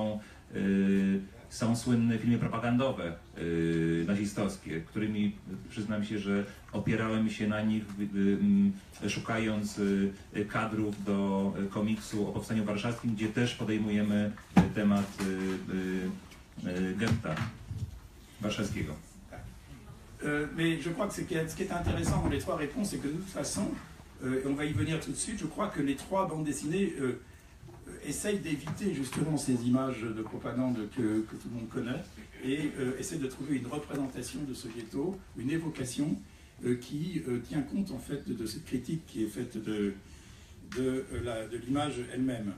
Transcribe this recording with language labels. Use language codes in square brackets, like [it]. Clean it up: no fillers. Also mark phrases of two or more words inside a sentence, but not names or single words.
[pl] Są słynne filmy propagandowe nazistowskie, którymi przyznam się, że opierałem się na nich, szukając kadrów do komiksu o Powstaniu Warszawskim, gdzie też podejmujemy temat getta warszawskiego. [fr] Mais je crois que ce qui est intéressant dans les trois réponses, c'est que de toute façon, et on va y venir tout de suite, je crois que les trois bandes dessinées essayent d'éviter justement ces images de propagande que tout le monde connaît et essayent de trouver une représentation de ce ghetto, une évocation qui tient compte en fait de cette critique qui est faite de l'image elle-même.